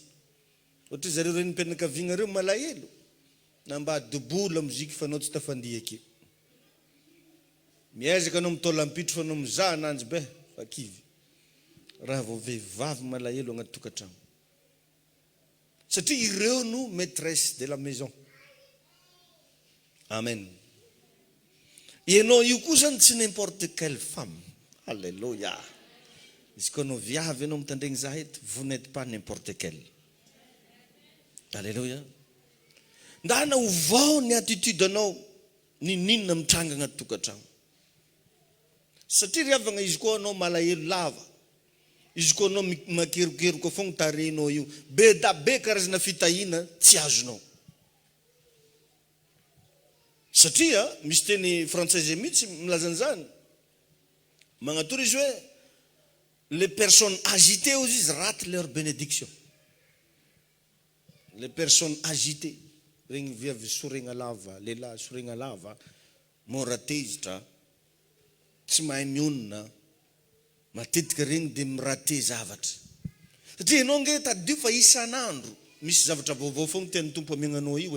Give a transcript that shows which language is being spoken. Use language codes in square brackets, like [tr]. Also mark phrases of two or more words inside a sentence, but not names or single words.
[mg] Ohatra zareo reny mpianakaviana reo malahelo. Na mba dobola mozika fa anao tsy tafandia ake. Miezaka anao mitolampitro fa anao mizaha ananjy be fa kivy. Raha vao vehivavy malahelo agnaty tokantrano. Satria ireo no [fr] maîtresse de la maison. [mg] Amen. Ianao io koa zany tsy [fr] n'importe quelle femme. [mg] Alléluia. Izy koa anao viavy anao mitandregny za eto, [fr] vous n'êtes pas n'importe quelle. [mg] Alléluia. Ndana hovao ny attitude anao ninina mitranga agnaty tokantrano. Satria riavagna izy koa anao malahelo lava. Izy koa anao makerokeroka fogna tarehinao io. Be da be karazana fitahina tsy azonao. Satria misy teny frantsay mihitsy milaza an'izany. Magnatoro izy hoe [fr] les personnes agitées [mg] ozy izy [fr] ratent leur bénédiction. Les personnes agitées. [mg] Regny viavy soregna lava, lehilahy soregna lava, mora tezitra, tsy mahay mionona, matetika regny dia mirate zavatra. Satria ianao nge tadio fa isan'andro misy zavatra vaovao fogna tian'ny tompo amiagnanao io e.